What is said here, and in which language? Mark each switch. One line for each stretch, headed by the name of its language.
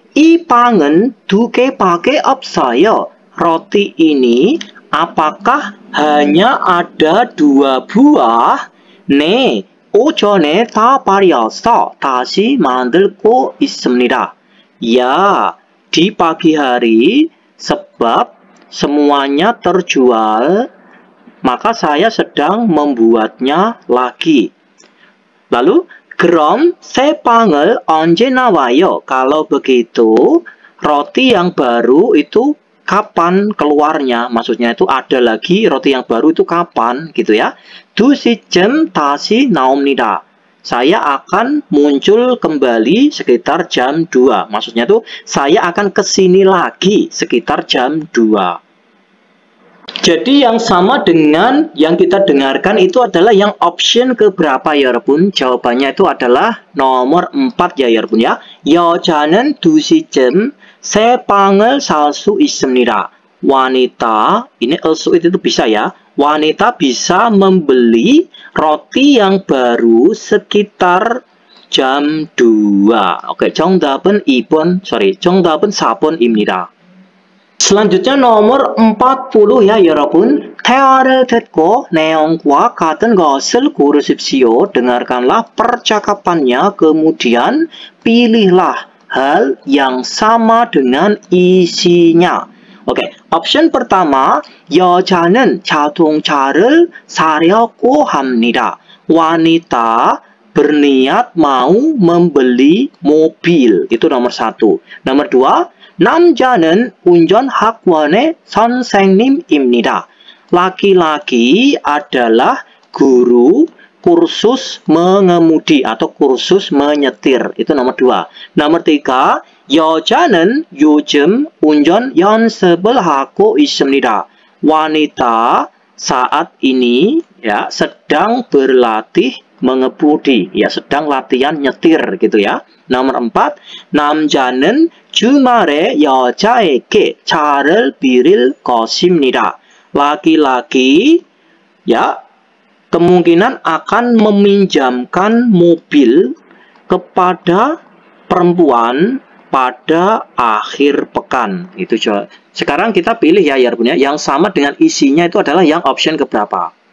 Indonesian: I pangen
Korean: 2개밖에 없어요.
Indonesian: Roti ini apakah hanya ada 2 buah?
Korean: 네, 오전에 다 팔려서 다시 만들고 있습니다.
Indonesian: Ya, di pagi hari sebab semuanya terjual, maka saya sedang membuatnya lagi.
Korean: Lalu, 그럼 새 빵을 언제 나와요?
Indonesian: Kalau begitu, roti yang baru itu kapan keluarnya? Maksudnya itu ada lagi roti yang baru itu kapan gitu ya.
Korean: 2시쯤 다시 나옵니다.
Indonesian: Saya akan muncul kembali sekitar jam 2. Maksudnya itu saya akan kesini lagi sekitar jam 2. Jadi yang sama dengan yang kita dengarkan itu adalah yang option keberapa ya Arbun? Jawabannya itu adalah nomor 4 ya Arbun ya.
Korean: 여자는 2시쯤 새 빵을 살 수 있습니다.
Indonesian: Wanita, ini also itu bisa ya. Wanita bisa membeli roti yang baru sekitar jam 2.
Korean: Oke, 정답은 4번입니다.
Indonesian: Selanjutnya nomor 40 ya 여러분.
Korean: 대화를 듣고 내용과 같은 것을 고르십시오.
Indonesian: Dengarkanlah percakapannya, kemudian pilihlah hal yang sama dengan isinya. Oke, option pertama,
Korean: 여자는 자동차를 사려고 합니다.
Indonesian: Wanita berniat mau membeli mobil. Itu nomor 1. Nomor 2,
Korean: 남자는 운전학원의 선생님입니다.
Indonesian: Laki-laki adalah guru kursus mengemudi atau kursus menyetir. Itu nomor 2. Nomor 3,
Korean: 여자는 요즘 운전 연습을 하고 있습니다.
Indonesian: Wanita saat ini ya sedang berlatih mengemudi, ya sedang latihan nyetir gitu ya.
Korean: Nomor 4, 남자는 주말에 여자에게 차를 빌릴 것입니다.
Indonesian: Laki-laki ya kemungkinan akan meminjamkan mobil kepada perempuan pada akhir pekan. Itu coba. Sekarang kita pilih ya Arbun ya. Yang sama dengan isinya itu adalah yang option keberapa?